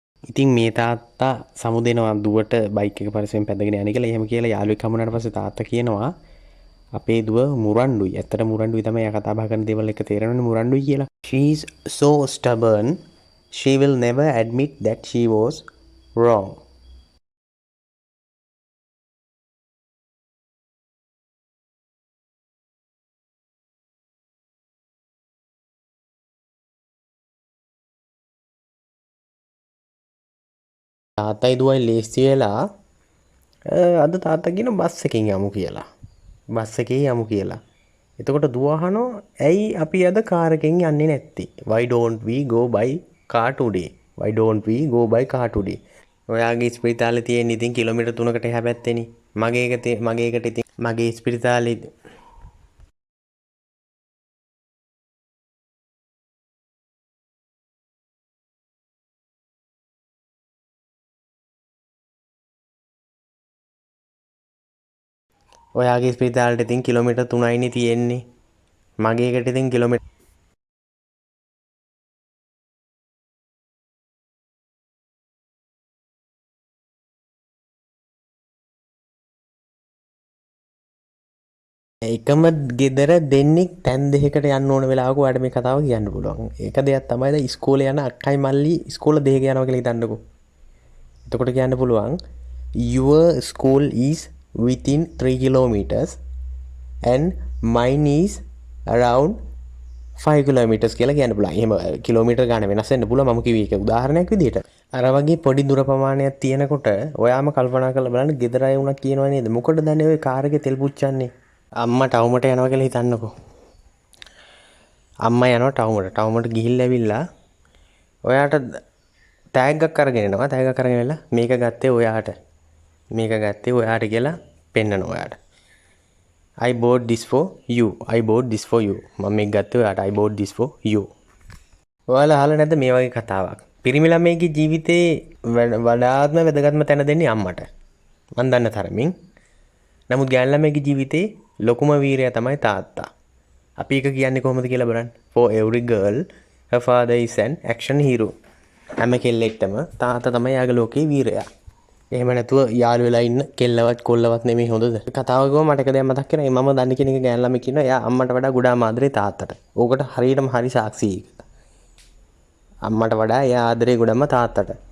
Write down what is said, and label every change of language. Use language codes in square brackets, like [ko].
[si] ඉතින් මේ තාත්තා සමුදෙනවා දුවට බයික් එක පරිස්සමෙන් පැදගෙන යන්නේ කියලා. එහෙම කියලා යාළුවෙක් හම්බුනාට පස්සේ තාත්තා කියනවා අපේ දුව මුරණ්ඩුයි. ඇත්තට මුරණ්ඩුයි තමයි එයා කතා බහ කරන දේවල් එක තේරෙනවනේ මුරණ්ඩුයි කියලා. [en] She is so stubborn. She will never admit that she was wrong. [si] තාත්තයි දුවයි ලේස්ති වෙලා අද තාත්තා කියන බස් එකෙන් යමු කියලා. බස් එකේ යමු කියලා. එතකොට දුව අහනවා ඇයි අපි අද කාර් එකෙන් යන්නේ නැත්තේ? [en] Why don't we go by car today? Why don't we go by car today? [si] ඔයාගේ ස්පිරිතාලේ තියෙන ඉතින් කිලෝමීටර් 3කට එහා පැත්තේනේ. මගේ එකට ඉතින් මගේ ස්පිරිතාලේ ඔයාගේ ස්පිරිතාලෙට ඉතින් කිලෝමීටර් 3යිනේ තියෙන්නේ. මගේ එකට ඉතින් කිලෝමීටර් එකම ගෙදර දෙන්නෙක් තැන් දෙකකට යන්න ඕන වෙලාවක ඔයාලට මේ කතාව කියන්න පුළුවන්. ඒක දෙයක් තමයි දැන් ඉස්කෝලේ යන අක්කයි මල්ලි ඉස්කෝල දෙක යනවා කියලා හිතන්නකෝ. එතකොට කියන්න පුළුවන් [en] your school is within 3 kilometers and mine is around 5 kilometers [si] කියලා කියන්න පුළුවන්. එහෙම කිලෝමීටර් ගන්න වෙනස් වෙන්න පුළුවන්. මම කිව්වේ ඒක උදාහරණයක් විදිහට. අර වගේ පොඩි දුර ප්‍රමාණයක් තියෙනකොට ඔයාම කල්පනා කරලා බලන්න ගෙදර අය වුණා කියනවා නේද? මොකටද දැන් ඔය කාර් එකේ තෙල් පුච්චන්නේ? අම්මා ටවුමට යනවා කියලා හිතන්නකෝ. අම්මා යනවා ටවුමට ගිහිල්ලා ඇවිල්ලා ඔයාට තෑග්ගක් අරගෙන එනවා. තෑග්ගක් අරගෙන එලා මේක ගත්තේ ඔයාට. මේක ගත්තේ ඔයාට කියලා පෙන්නනවා ඔයාට. [en] I bought this for you. I bought this for you. [si] මම මේක ගත්තේ ඔයාට. [en] I bought this for you. [si] ඔයාලා අහලා නැද්ද මේ වගේ කතාවක්? පිරිමි ළමයිගේ ජීවිතේ වඩාත්ම වැදගත්ම තැන දෙන්නේ අම්මට. මම දන්න තරමින්. නමුත් ගෑනු ළමයිගේ ජීවිතේ ලොකුම වීරයා තමයි තාත්තා. අපි එක කියන්නේ කොහොමද කියලා බලන්න. [en] For every girl, her father is an action hero. [si] හැම කෙල්ලෙක්ටම තාත්තා තමයි යාගේ ලෝකේ වීරයා. එහෙම නැතුව යාළු වෙලා ඉන්න කෙල්ලවත් කොල්ලවත් නෙමෙයි හොඳද? කතාව ගිහම මට එක දෙයක් මතක් වෙනවා. මම දන්න කෙනෙක් ගෑනු ළමයි කියනවා එයා අම්මට වඩා ගොඩාක් ආදරේ තාත්තට. ඕකට හරියටම හරි සාක්ෂි ඒක. අම්මට වඩා එයා ආදරේ ගොඩක්ම තාත්තට.